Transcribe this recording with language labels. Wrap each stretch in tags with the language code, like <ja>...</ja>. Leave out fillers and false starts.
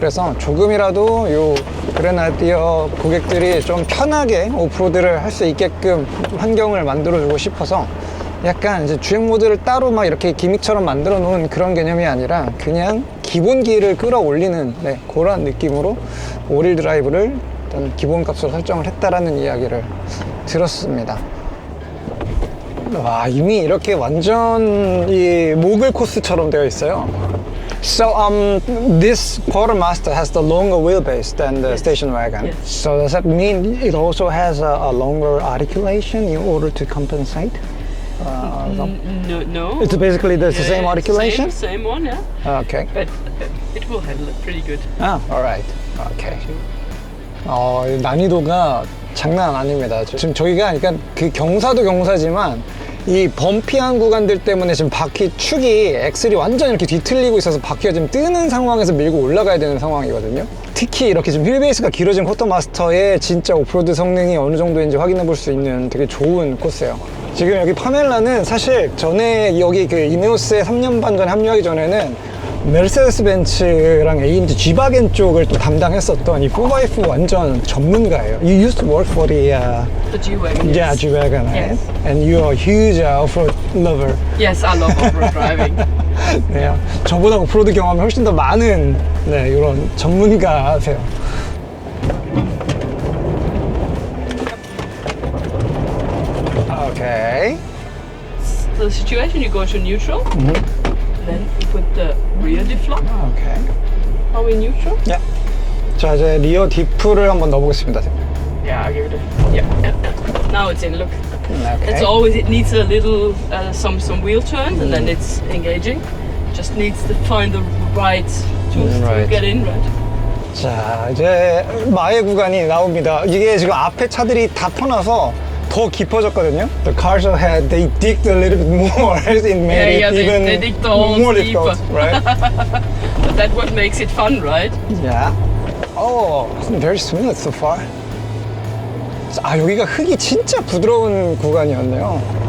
<ko>그래서 조금이라도 요 그레나디어 고객들이 좀 편하게 오프로드를 할 수 있게끔 환경을 만들어주고 싶어서 약간 이제 주행 모드를 따로 막 이렇게 기믹처럼 만들어 놓은 그런 개념이 아니라 그냥 기본기를 끌어올리는 그런 느낌으로 오릴 드라이브를 일단 기본값으로 설정을 했다라는 이야기를 들었습니다. 와, 이미 이렇게 완전 이 모글 코스처럼 되어 있어요.</ko> <en>So this Quartermaster has the longer wheelbase than the station wagon. Yes. So does that mean it also has a longer articulation in order to compensate? No. It's basically the same Yeah, articulation? Same one, yeah. Okay. But it will handle it pretty good. Alright. Okay.</en> <ko>난이도가 장난 아닙니다. 지금 저희가 그러니까 그 경사도 경사지만 이 범피한 구간들 때문에 지금 바퀴 축이 엑셀이 완전 이렇게 뒤틀리고 있어서 바퀴가 지금 뜨는 상황에서 밀고 올라가야 되는 상황이거든요. 특히 이렇게 지금 휠베이스가 길어진 쿼터마스터의 진짜 오프로드 성능이 어느 정도인지 확인해 볼 수 있는 되게 좋은 코스예요. 지금 여기 파멜라는 사실 전에 여기 그 이네오스에 3년 반 전에 합류하기 전에는 메르세데스 벤츠랑 AMG G바겐 쪽을 또 담당했었던 이 4x4 완전 전문가예요.</ko> <en>You used to work for the G-Wagon. yeah, G-Wagon, right? Yes. And you're a huge off-road lover. Yes, I love off-road driving.</en> <ko>네, 저보다 오프로드 경험이 훨씬 더 많은 이런 전문가세요.</ko> <en>Okay. The situation, you go to neutral, then you put the rear diff lock. Okay. Are we neutral? 야.</en> <ko>자, 이제 리어 디프를 한번 넣어보겠습니다.</ko> <en>Yeah, I'll give it a... Yeah. Now it's in, look. Okay. It's always, it needs a little, some wheel turns and then it's engaging. Just needs to find the right tools Right. to get in, right?</en> <ko>자, 이제 마의 구간이 나옵니다. 이게 지금 앞에 차들이 다 터나서 더 깊어졌거든요.</ko> <en>The cars ahead, they digged a little bit more. It made Yeah, it they- even they dig the holes more deeper. difficult, right? But that's what makes it fun, right? Yeah. Oh, very smooth so far.</en> <ko>아, 여기가 흙이 진짜 부드러운 구간이었네요.</ko>